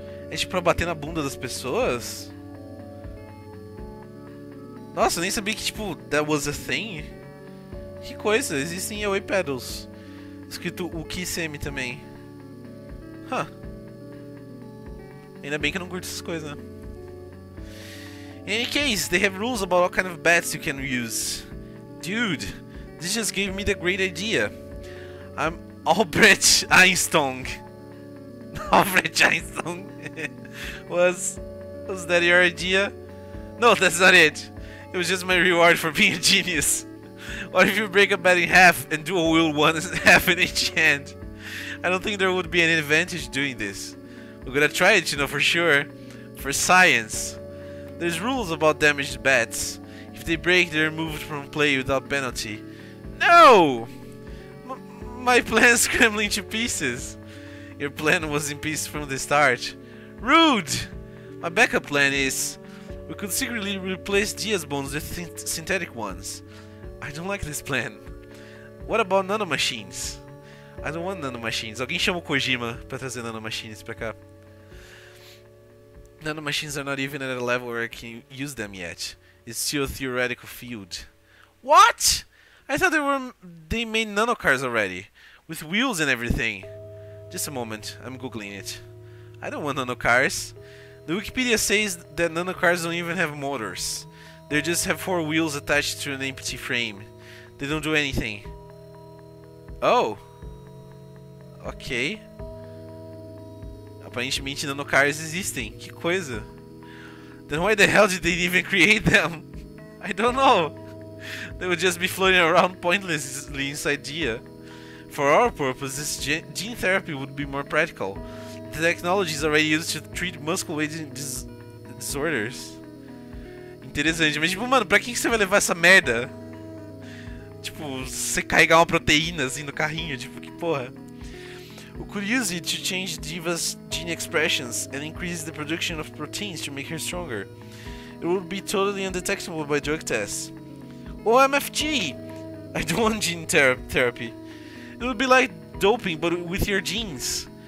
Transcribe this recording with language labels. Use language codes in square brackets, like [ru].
[pt] É tipo pra bater na bunda das pessoas? Nossa, eu nem sabia que tipo, [en] that was a thing. [pt] Que coisa, existem yaoi pedals. Escrito o Kisemi também. Ainda bem que eu não curto essas coisas, né? [en] In any case, they have rules about what kind of bats you can use. Dude, this just gave me the great idea. I'm Albrecht Einstein. Albrecht Einstein. Was that your idea? No, that's not it. It was just my reward for being a genius. What if you break a bat in half and do a wheel one half in each hand? I don't think there would be any advantage doing this. We're gonna try it, you know, for sure. For science. There's rules about damaged bats. If they break, they're removed from play without penalty. No! No! My plan's crumbling to pieces. Your plan was in pieces from the start. Rude! My backup plan is... we could secretly replace Dia's bones with synthetic ones. I don't like this plan. What about nanomachines? I don't want nanomachines. [pt] Alguém chama o Kojima pra trazer nanomachines pra cá. [en] Nanomachines are not even at a level where I can use them yet. It's still a theoretical field. What? I thought they made nanocars already, with wheels and everything. Just a moment, I'm googling it. I don't want nanocars. The Wikipedia says that nanocars don't even have motors. They just have 4 wheels attached to an empty frame. They don't do anything. Oh. Ok. [pt] Aparentemente nanocars existem. Que coisa. [en] Then why the hell did they even create them? I don't know. They would just be floating around pointlessly inside Dia. For our purposes, gene therapy would be more practical. The technology is already used to treat muscle-wasting disorders. [pt] Interessante, mas tipo, mano, pra que você vai levar essa merda? Tipo, você carregar uma proteína assim no carrinho, tipo, que porra. [en] We could use it to change Diva's gene expressions and increase the production of proteins to make her stronger. It would be totally undetectable by drug tests. Oh, MFG! I don't want gene therapy. It would be like doping, but with your genes.